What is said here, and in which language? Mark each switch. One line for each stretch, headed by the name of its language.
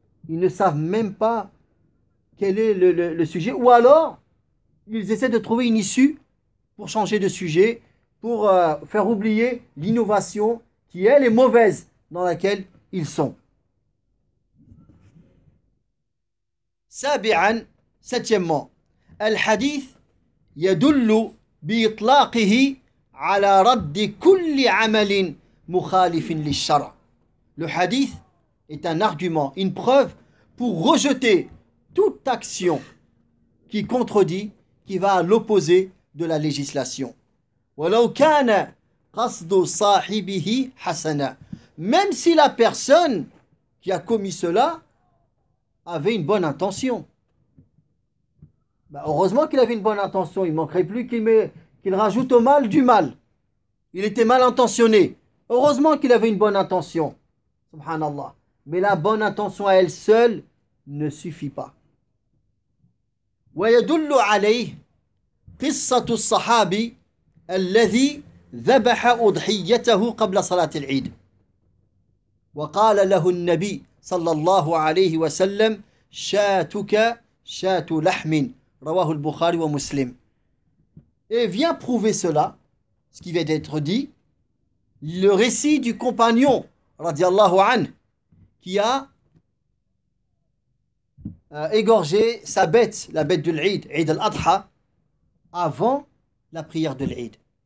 French: Ils ne savent même pas quel est le sujet. Ou alors, ils essaient de trouver une issue pour changer de sujet, pour faire oublier l'innovation qui, elle, est mauvaise dans laquelle ils sont.
Arabic: سابعاً
French: septièmement,
Arabic: الحديث يدل بإطلاقه على رد كل عمل مخالف للشرع.
French: Le hadith est un argument, une preuve pour rejeter toute action qui contredit, qui va à l'opposé de la législation.
Arabic: ولو كان قصد صاحبه حسنا.
French: Même si la personne qui a commis cela avait une bonne intention. Ben heureusement qu'il avait une bonne intention. Il ne manquerait plus qu'il rajoute au mal du mal. Il était mal intentionné. Heureusement qu'il avait une bonne intention. Subhanallah. Mais la bonne intention à elle seule ne suffit pas.
Arabic: وَيَدُلُّ عَلَيْهِ قِصَّةُ الصَّحَابِ الَّذِي ذَبَحَ أُضْحِيَّتَهُ قَبْلَ صَلَاةِ الْعِيدِ وَقَالَ لَهُ النَّبِيُّ صلى الله عليه وسلم شاتك شات لحم رواه البخاري ومسلم.
French: Et vient prouver cela, ce qui vient d'être dit, le récit du compagnon radiallahu anhu qui a égorgé sa bête, la bête de l'Eid, Eid al-Adha, avant la prière de l'Eid.